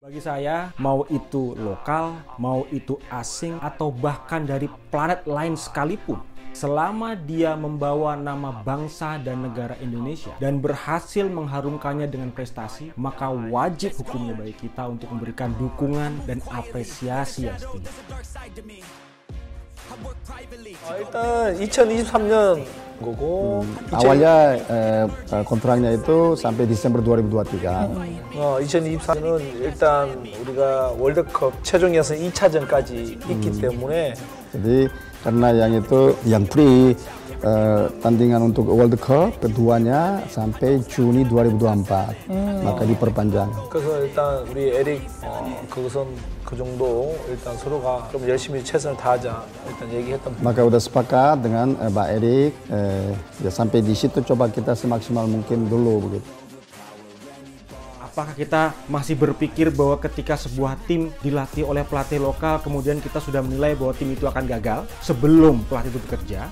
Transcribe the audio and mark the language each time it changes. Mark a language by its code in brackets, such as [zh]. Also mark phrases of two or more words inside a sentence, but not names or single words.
[id] Bagi saya, mau itu lokal, mau itu asing, atau bahkan dari planet lain sekalipun, selama dia membawa nama bangsa dan negara Indonesia dan berhasil mengharumkannya dengan prestasi, maka wajib hukumnya bagi kita untuk memberikan dukungan dan apresiasi yang setinggi. [ko] 일단 2023년 거고 [id] awalnya kontraknya itu sampai Desember 2023. [ko] 2024년은 일단 우리가 월드컵 최종 예선 2차전까지 있기 때문에 [id] Jadi karena yang free tandingan untuk World Cup keduanya sampai Juni 2024 maka diperpanjang. [ko] 그래서 일단 우리 에릭 그것은 그 정도 일단 서로가 좀 열심히 최선을 다하자 일단 얘기했던. [id] Maka udah sepakat dengan Pak Erik ya sampai di situ coba kita semaksimal mungkin dulu begitu. Apakah kita masih berpikir bahwa ketika sebuah tim dilatih oleh pelatih lokal, kemudian kita sudah menilai bahwa tim itu akan gagal sebelum pelatih itu bekerja?